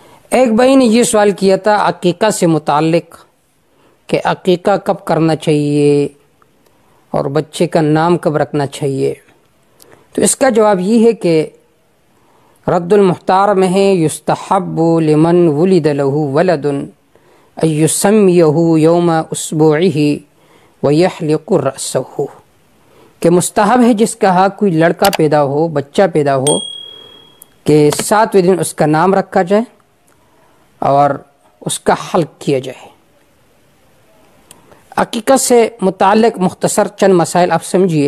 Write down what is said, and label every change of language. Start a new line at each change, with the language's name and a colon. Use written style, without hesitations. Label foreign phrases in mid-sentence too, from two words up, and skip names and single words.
Urdu: ایک بھائی نے یہ سوال کیا تھا عقیقہ سے متعلق کہ عقیقہ کب کرنا چاہیے اور بچے کا نام کب رکھنا چاہیے. تو اس کا جواب یہ ہے کہ رد المختار میں ہے
Arabic: یستحب لمن ولد له ولد ان یسمیہ یوم اسبوعہ ویحلق رأسہ،
Urdu: کہ مستحب ہے جس کا کوئی لڑکا پیدا ہو، بچہ پیدا ہو، کہ 7ویں دن اس کا نام رکھا جائے اور اس کا حلق کیا جائے. عقیقہ سے متعلق مختصر چند مسائل آپ سمجھیے.